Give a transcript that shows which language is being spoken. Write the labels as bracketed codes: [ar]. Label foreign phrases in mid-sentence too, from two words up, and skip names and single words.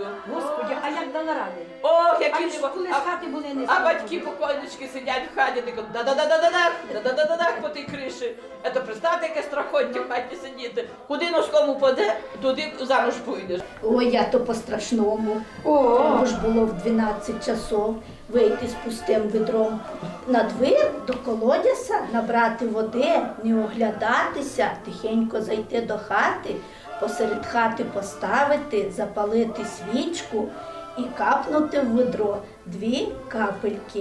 [uk] Господи, а як дала ради? Ох, А які ми ж коли з хати були не А слухали. батьки покойнички сидять в хаті, тако да-да-да-да-да-дах, да-да-да-да-дах по тій криші. Ето представте, яке страхоття в хаті сидіти. Куди носком упаде, туди замуж пойдеш. Ой, я то по-страшному. Тому ж було в 12 часов вийти з пустим відром на двір до колодязя, набрати води, не оглядатися, тихенько зайти до хати, посеред хати поставити, запалити свічку і капнути в відро 2 капельки.